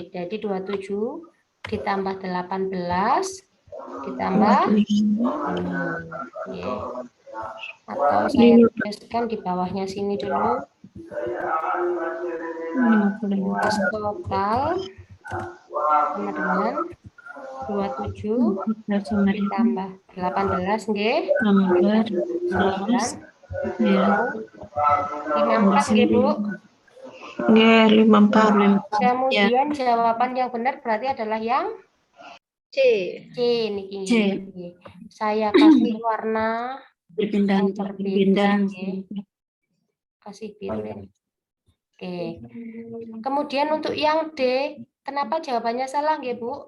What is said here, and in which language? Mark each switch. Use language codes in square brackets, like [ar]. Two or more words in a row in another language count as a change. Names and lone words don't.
[id] Jadi 27 ditambah 18 ditambah 5 nggih. Atau saya tuliskan di bawahnya sini dulu. Luas total sama dengan 27 ditambah 18 nggih. 9 54 nggih, Bu. Nggih, 54. Kemudian jawaban yang benar berarti adalah yang C. niki C. nggih. Saya kasih warna yang berbeda nggih. Kasih biru ya. Oke. Kemudian untuk yang D, kenapa jawabannya salah nggih, Bu?